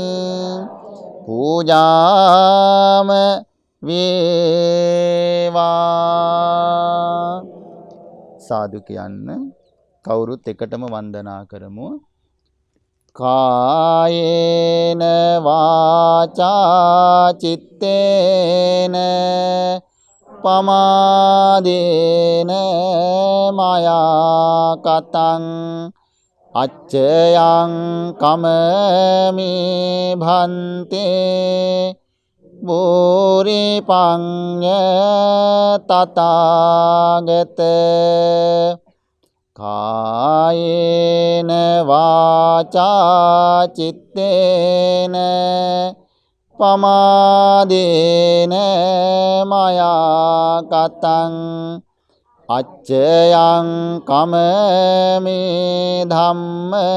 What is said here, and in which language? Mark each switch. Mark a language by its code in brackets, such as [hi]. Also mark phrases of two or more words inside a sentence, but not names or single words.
[si] පූජාම වේවා සාදු කියන්න කවුරුත් එකටම වන්දනා කරමු [pi] කායේන වාචා චිත්තේන පමාදේන මයා කතං අච්චයං කමමි භන්තේ බෝරි පඤ්ඤ තථාගත කායේන වාචා චිත්තේන පමාදේන මයා කතං අච්චයං කමමි ධම්ම